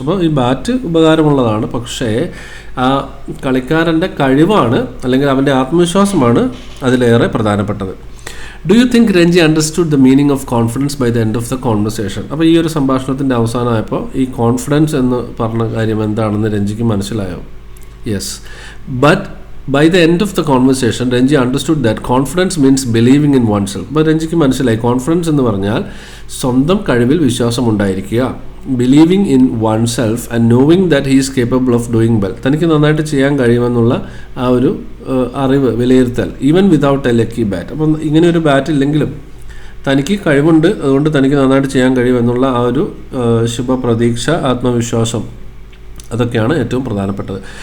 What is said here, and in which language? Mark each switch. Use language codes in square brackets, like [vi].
[ml] അപ്പോൾ ഈ ബാറ്റ് ഉപകാരമുള്ളതാണ്, പക്ഷേ ആ കളിക്കാരൻ്റെ കഴിവാണ് അല്ലെങ്കിൽ അവൻ്റെ ആത്മവിശ്വാസമാണ് അതിലേറെ പ്രധാനപ്പെട്ടത്. [en] Do you think Ranji understood the meaning of confidence by the end of the conversation? [ml] അപ്പോൾ ഈ ഒരു സംഭാഷണത്തിൻ്റെ അവസാനമായപ്പോൾ ഈ കോൺഫിഡൻസ് എന്ന് പറഞ്ഞ കാര്യം എന്താണെന്ന് രഞ്ജിക്ക് മനസ്സിലായോ? [en] Yes, but by the end of the conversation, Renji understood that confidence means believing in oneself. [ml] അപ്പോൾ രഞ്ജിക്ക് മനസ്സിലായി കോൺഫിഡൻസ് എന്ന് പറഞ്ഞാൽ സ്വന്തം കഴിവിൽ വിശ്വാസം ഉണ്ടായിരിക്കുക, [en] Believing in oneself and knowing that he is capable of doing well. [ml] തനിക്ക് നന്നായിട്ട് ചെയ്യാൻ കഴിയുമെന്നുള്ള ആ ഒരു അറിവ്, വിലയിരുത്തൽ, [en] Even without a lucky bat. [ml] അപ്പം ഇങ്ങനെ ഒരു ബാറ്റ് ഇല്ലെങ്കിലും തനിക്ക് കഴിവുണ്ട്, അതുകൊണ്ട് തനിക്ക് നന്നായിട്ട് ചെയ്യാൻ കഴിയുമെന്നുള്ള ആ ഒരു ശുഭപ്രതീക്ഷ, ആത്മവിശ്വാസം, അതൊക്കെയാണ് ഏറ്റവും പ്രധാനപ്പെട്ടത്.